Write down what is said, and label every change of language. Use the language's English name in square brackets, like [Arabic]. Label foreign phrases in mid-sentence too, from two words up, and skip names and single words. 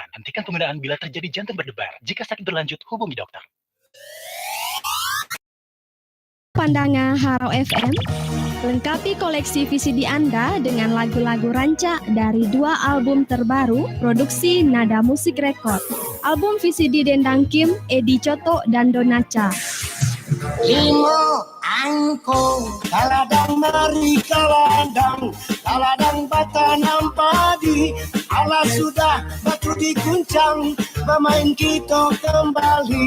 [Indonesian] Hentikan penggunaan bila terjadi jantung berdebar. Jika sakit berlanjut, hubungi dokter. Pandangan Harau FM, lengkapi koleksi VCD Anda dengan lagu-lagu rancak dari 2 album terbaru produksi Nada Musik Record. Album VCD Dendang Kim, Edi Coto, dan Donaca. [Minangkabau] Limo angko kaladang mari kaladang batanam padi ala sudah batu diguncang bermain kita kembali